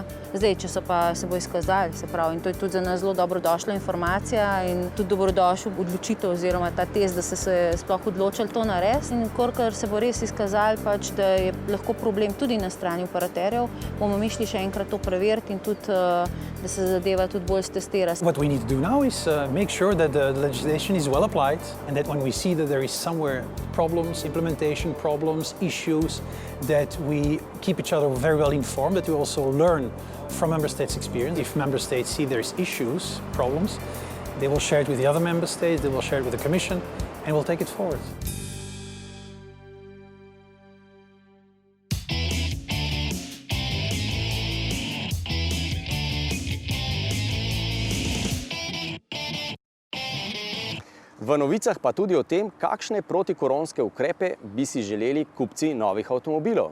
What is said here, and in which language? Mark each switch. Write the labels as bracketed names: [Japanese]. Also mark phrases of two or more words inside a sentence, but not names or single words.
[Slovenian] Zdaj, če so pa se bo izkazali, se pravi, in to je tudi za nas zelo dobrodošla informacija in tudi dobrodošel odločitev oziroma ta test, da se sploh odločili to narediti. In kolikor se bo res izkazali, pač, da je lahko problem tudi na strani operaterjev, bomo mi šli še enkrat to preveriti in tudi, da se zadeva tudi bolj stestira. [English] What we need to do now is make sure that the legislation is well applied and that when we see that there is somewhere problems, implementation problems, issues, that we keep each other very well informed, that we also learn from member states' experience. If member states see there's issues, problems, they will share it with the other member states, they will share it with the Commission, and we'll take it forward. [Slovenian] V novicah pa tudi o tem, kakšne protikoronske ukrepe bi si želeli kupci novih avtomobilov.